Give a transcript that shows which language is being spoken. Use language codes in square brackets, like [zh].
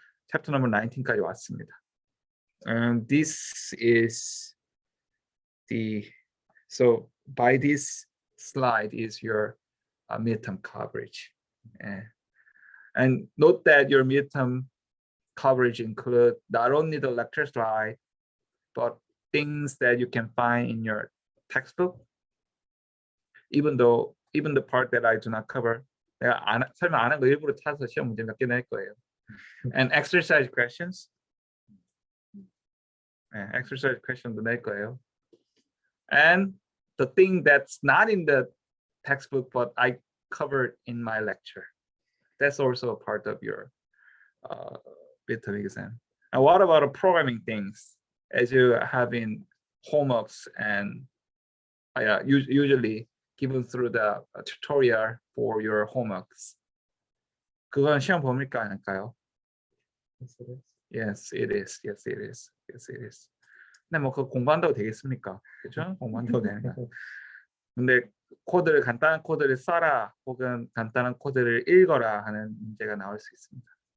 [en] Chapter number [ko] 19까지 왔습니다. [en] And this is so by this slide is your midterm coverage. Yeah. And note that your midterm coverage include not only the lecture slide, but things that you can find in your textbook, even the part that I do not cover. [ko] 내가 설명 안 한 거 일부러 찾아서 시험 문제 몇 개 낼 거예요. [en] And exercise questions. Yeah, [ko] exercise question도 낼 거예요. [en] And the thing that's not in the textbook, but I covered in my lecture, that's also a part of your midterm exam. And what about the programming things, as you have in homeworks and usually given through the tutorial for your homeworks? [ko] 그건 시험 범위일까 아닐까요? [en] Yes, it is. Yes, it is. Yes, it is. [ko] 근데 뭐 그거 공부한다고 되겠습니까? 그렇죠? 공부한다고 되니까. 근데 간단한 코드를 써라 혹은 간단한 코드를 읽어라 하는 문제가 나올 수 있습니다.